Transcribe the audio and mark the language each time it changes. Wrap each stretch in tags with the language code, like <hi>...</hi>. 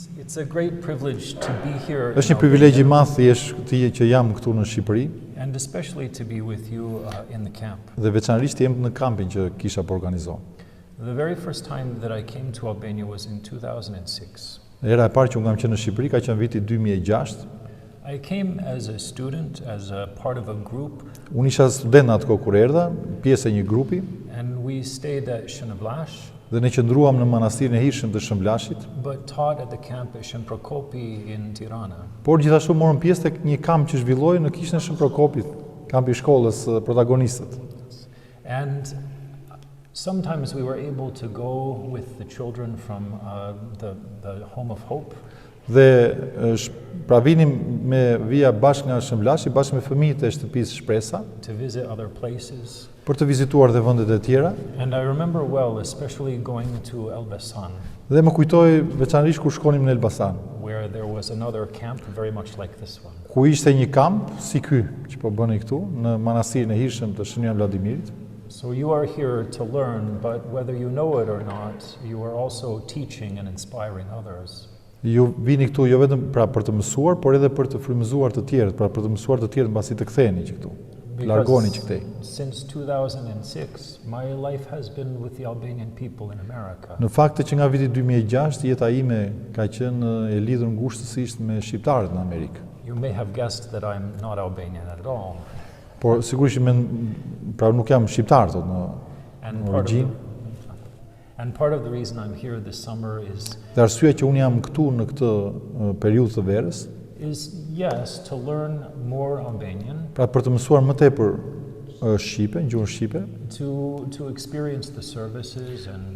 <en>It's a great privilege to be here.</en> <sq>Është një privilegj I madh që jam këtu në Shqipëri.</sq> <en>And especially to be with you in the camp.</en> <sq>Dhe veçanërisht jem në kampin që kisha për organizuar.</sq> <en>The very first time that I came to Albania was in 2006.</en> <sq>Era e parë që unë kam qenë në Shqipëri ka qenë viti 2006.</sq> <en>I came as a student, as a part of a group.</en> <sq>Unë isha student atë kur erdha, pjesë e një grupi.</sq> <en>And we stayed at Shën Marisë.</en> <sq>Dhe ne qëndruam në Manastirin e hirshëm të Shën Marisë.</sq> <en>But taught at the camp at Shën in Tirana.</en> <sq>Por gjithashtu morëm pjesë tek një kamp që zhvilloi në kishën e Shën Prokopit, kampi I shkollës protagonistët.</sq> <en>And sometimes we were able to go with the children from the Home of Hope.</en> <sq>Dhe pra vinim me vija bashkë nga Shën Marisë, bashkë me fëmijët e shtëpisë Shpresa.</sq> <en>To visit other places.</en> <sq>Për të vizituar dhe vendet e tjera.</sq> <en>And I remember well, especially going to Elbasan.</en> <sq>Dhe më kujtoj veçanërisht kur shkonim në Elbasan.</sq> <en>Where there was another camp very much like this one.</en> <sq>Ku ishte një kamp si ky që po bëni këtu në Manastirin e hirshëm të Shën Vladimirit.</sq> <en>So you are here to learn, but whether you know it or not, you are also teaching and inspiring others.</en> <sq>Ju vini këtu jo vetëm pra për të mësuar, por edhe për të frymëzuar të tjerët, pra për të mësuar të tjerët mbasi të ktheheni që këtu. Largoni që këtej.</sq> <en>Since 2006, my life has been with the Albanian people in America.</en> <sq>Në fakt që nga viti 2006 jeta ime ka qenë e lidhur ngushtësisht me shqiptarët në Amerikë.</sq> <en>You may have guessed that I'm not Albanian at all.</en> <sq>Por sigurisht pra nuk jam shqiptar tot në origjinë.</sq> <en>And part of the reason I'm here this summer is.</en> <sq>Dhe arsyeja që unë jam këtu në këtë periudhë të verës.</sq> <en>Is yes to learn more Albanian.</en> <sq>Pra për të mësuar më tepër shqipe, gjuhën shqipe.</sq> <en>To experience the services and.</en>